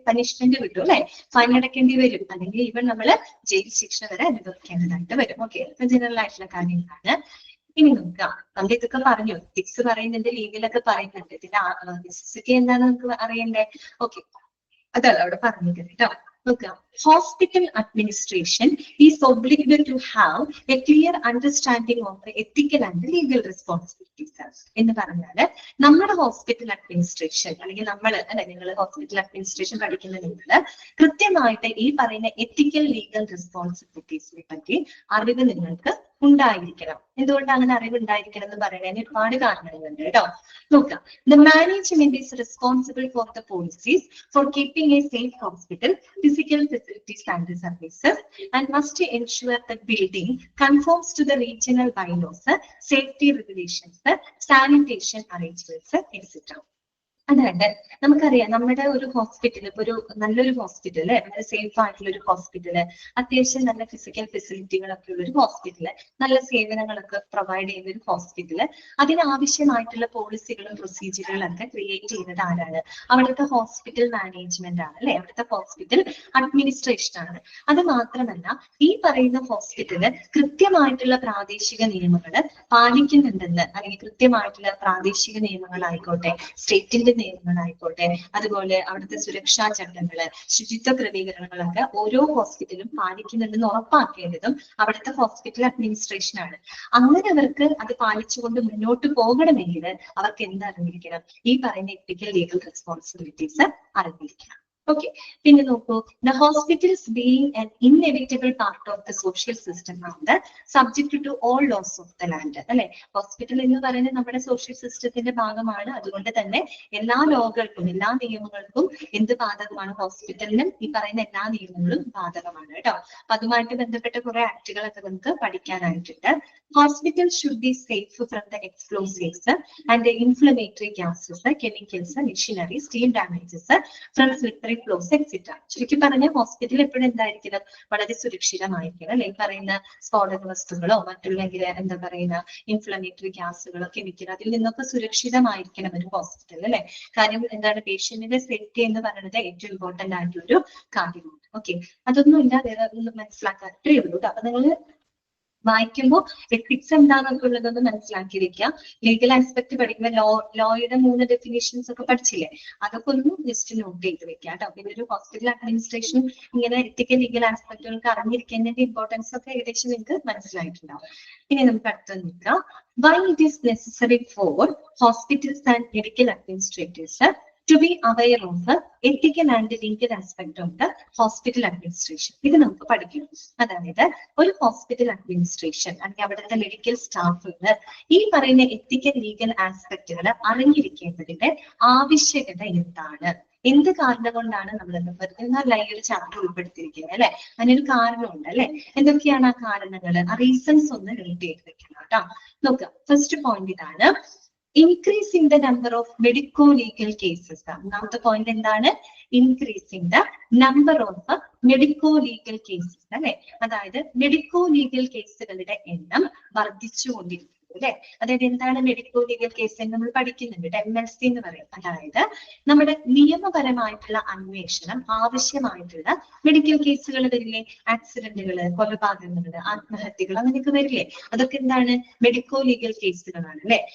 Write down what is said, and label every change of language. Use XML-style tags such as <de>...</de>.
<ml>Punishment കിട്ടും അല്ലെ, fine അടക്കേണ്ടി വരും, അല്ലെങ്കിൽ ഈവൻ നമ്മൾ ജയിൽ ശിക്ഷ വരെ അനുഭവിക്കേണ്ടതായിട്ട് വരും. ഓക്കെ, ജനറൽ ആയിട്ടുള്ള കാര്യങ്ങളാണ്. ഇനി നോക്കാം, നമ്മൾ ഇതൊക്കെ പറഞ്ഞു, എത്തിക്സ് പറയുന്നുണ്ട്, ലീഗലൊക്കെ പറയുന്നുണ്ട്, ഇതിന്റെ നെസസിറ്റി എന്താണെന്ന് നമുക്ക് അറിയണ്ടേ? ഓക്കെ, അതല്ല അവിടെ പറഞ്ഞത് കേട്ടോ. നോക്കാം,</ml> <en>hospital administration is obliged to have a clear understanding of the ethical and legal responsibilities.</en> <ml>എന്ന് പറഞ്ഞാല് നമ്മുടെ ഹോസ്പിറ്റൽ അഡ്മിനിസ്ട്രേഷൻ അല്ലെങ്കിൽ നിങ്ങൾ ഹോസ്പിറ്റൽ അഡ്മിനിസ്ട്രേഷൻ പഠിക്കുന്ന നിങ്ങൾ കൃത്യമായിട്ട് ഈ പറയുന്ന എത്തിക്കൽ ലീഗൽ റെസ്പോൺസിബിലിറ്റീസിനെ പറ്റി അറിവ് നിങ്ങൾക്ക് ഉണ്ടായിരിക്കണം. എന്തുകൊണ്ട് അങ്ങനെ അറിവ് ഉണ്ടായിരിക്കണം എന്ന് പറയുന്നതിന് ഒരുപാട് കാരണങ്ങളുണ്ട് കേട്ടോ. നോക്കാം,</ml> <en>the management is responsible for the policies for keeping a safe hospital, physical facilities and services, and must ensure that building conforms to the regional bylaws, safety regulations, sanitation arrangements, etc.</en> <ml>അതായത് നമുക്കറിയാം, നമ്മുടെ ഒരു hospital, ഇപ്പൊ ഒരു നല്ലൊരു hospital, വളരെ safe ആയിട്ടുള്ള ഒരു ഹോസ്പിറ്റല്, അത്യാവശ്യം നല്ല ഫിസിക്കൽ ഫെസിലിറ്റികളൊക്കെ ഉള്ള ഒരു ഹോസ്പിറ്റല്, നല്ല സേവനങ്ങളൊക്കെ പ്രൊവൈഡ് ചെയ്യുന്ന ഒരു ഹോസ്പിറ്റല്, അതിനാവശ്യമായിട്ടുള്ള പോളിസികളും പ്രൊസീജിയറുകളും ഒക്കെ ക്രിയേറ്റ് ചെയ്യുന്നത് ആരാണ്? അവിടുത്തെ ഹോസ്പിറ്റൽ മാനേജ്മെന്റ് ആണ് അല്ലെ, അവിടുത്തെ ഹോസ്പിറ്റൽ അഡ്മിനിസ്ട്രേഷൻ ആണ്. അത് മാത്രമല്ല, ഈ പറയുന്ന ഹോസ്പിറ്റല് കൃത്യമായിട്ടുള്ള പ്രാദേശിക നിയമങ്ങൾ പാലിക്കുന്നുണ്ടെന്ന്, അല്ലെങ്കിൽ കൃത്യമായിട്ടുള്ള പ്രാദേശിക നിയമങ്ങളായിക്കോട്ടെ, സ്റ്റേറ്റിന്റെ നിയമങ്ങളായിക്കോട്ടെ, അതുപോലെ അവിടുത്തെ സുരക്ഷാ ചട്ടങ്ങള്, ശുചിത്വ ക്രമീകരണങ്ങളൊക്കെ ഓരോ ഹോസ്പിറ്റലും പാലിക്കുന്നുണ്ടെന്ന് ഉറപ്പാക്കേണ്ടതും അവിടുത്തെ ഹോസ്പിറ്റൽ അഡ്മിനിസ്ട്രേഷൻ ആണ്. അങ്ങനെ അവർക്ക് അത് പാലിച്ചുകൊണ്ട് മുന്നോട്ട് പോകണമെങ്കിൽ അവർക്ക് എന്തറിഞ്ഞിരിക്കണം? ഈ പറയുന്ന എത്തിക്കൽ ലീഗൽ റെസ്പോൺസിബിലിറ്റീസ് അറിഞ്ഞിരിക്കണം. ഓക്കെ, പിന്നെ നോക്കൂ,</ml> <en>the hospitals being an inevitable part of the social system</en> <ml>ആണ്</ml> <en>subject to all laws of the land</en> <ml>അല്ലെ. ഹോസ്പിറ്റൽ എന്ന് പറയുന്നത് നമ്മുടെ സോഷ്യൽ സിസ്റ്റത്തിന്റെ ഭാഗമാണ്. അതുകൊണ്ട് തന്നെ എല്ലാ ലോകൾക്കും, എല്ലാ നിയമങ്ങൾക്കും എന്ത് ബാധകമാണ്? ഹോസ്പിറ്റലിനും ഈ പറയുന്ന എല്ലാ നിയമങ്ങളും ബാധകമാണ് കേട്ടോ. അപ്പൊ അതുമായിട്ട് ബന്ധപ്പെട്ട കുറെ ആക്ടുകളൊക്കെ നമുക്ക് പഠിക്കാനായിട്ടുണ്ട്.</ml> <en>Hospital should be safe from the explosives and the inflammatory gases, chemicals, machinery, steel damages from slippery floors, etc.</en> <ml>ചുരുക്കി പറഞ്ഞ ഹോസ്പിറ്റൽ എപ്പോഴും എന്തായിരിക്കണം? വളരെ സുരക്ഷിതമായിരിക്കണം അല്ലെ. ഈ പറയുന്ന സ്ഫോടക വസ്തുക്കളോ മറ്റുള്ള എന്താ പറയുന്ന ഇൻഫ്ലമേറ്ററി ഗ്യാസുകളോ കെമിക്കൽ, അതിൽ നിന്നൊക്കെ സുരക്ഷിതമായിരിക്കണം ഒരു ഹോസ്പിറ്റൽ അല്ലെ. കാര്യം എന്താണ്? പേഷ്യന്റിന്റെ സേഫ്റ്റി എന്ന് പറയുന്നത് ഏറ്റവും ഇമ്പോർട്ടന്റ് ആയിട്ടൊരു കാര്യമാണ്. ഓക്കെ, അതൊന്നും ഇല്ല, വേറെ ഒന്നും മനസ്സിലാക്കാത്തേ ഉള്ളൂ. അപ്പൊ നിങ്ങൾ വായിക്കുമ്പോൾ എത്തിക്സ് എന്താണെന്നൊക്കെ ഉള്ളതൊന്ന് മനസ്സിലാക്കി വെക്കുക. ലീഗൽ ആസ്പെക്ട് പഠിക്കുമ്പോൾ ലോയുടെ 3 ഡെഫിനേഷൻസ് ഒക്കെ പഠിച്ചില്ലേ, അതൊക്കെ ഒന്ന് ജസ്റ്റ് നോട്ട് ചെയ്ത് വെക്കുക കേട്ടോ. പിന്നെ ഒരു ഹോസ്പിറ്റൽ അഡ്മിനിസ്ട്രേഷൻ ഇങ്ങനെ എത്തിക്കൽ ലീഗൽ ആസ്പെക്ടുകൾക്ക് അറിഞ്ഞിരിക്കുന്നതിന്റെ ഇമ്പോർട്ടൻസ് ഒക്കെ ഏകദേശം നിങ്ങൾക്ക് മനസ്സിലായിട്ടുണ്ടാവും. ഇനി നമുക്ക് അടുത്തത് നോക്കാം.</ml> <en>Why it is necessary for hospitals and medical administrators to be aware of the ethical and legal aspect of the hospital administration.</en> <ml>ഇത് നമുക്ക് പഠിക്കണം. അതായത് ഒരു ഹോസ്പിറ്റൽ അഡ്മിനിസ്ട്രേഷൻ അല്ലെങ്കിൽ അവിടുത്തെ മെഡിക്കൽ സ്റ്റാഫുകൾ ഈ പറയുന്ന എത്തിക്കൽ ലീഗൽ ആസ്പെക്ടുകൾ അറിഞ്ഞിരിക്കേണ്ടതിന്റെ ആവശ്യകത എന്താണ്? എന്ത് കാരണം കൊണ്ടാണ് നമ്മൾ നല്ല ഈ ഒരു ചാപ്റ്റർ ഉൾപ്പെടുത്തിയിരിക്കുന്നത് അല്ലെ. അതിനൊരു കാരണമുണ്ട് അല്ലെ. എന്തൊക്കെയാണ് ആ കാരണങ്ങൾ? ആ റീസൺസ് ഒന്ന് നോട്ട് ചെയ്ത് വെക്കണം കേട്ടോ. നോക്കാം, ഫസ്റ്റ് പോയിന്റ് ഇതാണ്,</ml> <en>increasing the number of medico-legal cases.</en> <ml>ഒന്നാമത്തെ പോയിന്റ് എന്താണ്?</ml> <en>increasing the number of medico-legal cases</en> <ml>അല്ലെ. അതായത് മെഡിക്കോ ലീഗൽ കേസുകളുടെ എണ്ണം വർദ്ധിച്ചുകൊണ്ടിരിക്കും. അല്ലെ. അതായത് എന്താണ് മെഡിക്കോ ലീഗൽ കേസ് എന്ന് നമ്മൾ പഠിക്കുന്നുണ്ട്, MLC എന്ന് പറയും. അതായത് നമ്മുടെ നിയമപരമായിട്ടുള്ള അന്വേഷണം ആവശ്യമായിട്ടുള്ള മെഡിക്കൽ കേസുകൾ വരില്ലേ, ആക്സിഡന്റുകള്, കൊലപാതകങ്ങള്, ആത്മഹത്യകൾ, അങ്ങനെയൊക്കെ വരില്ലേ, അതൊക്കെ എന്താണ് മെഡിക്കോ ലീഗൽ കേസുകളാണ് അല്ലെ.</ml>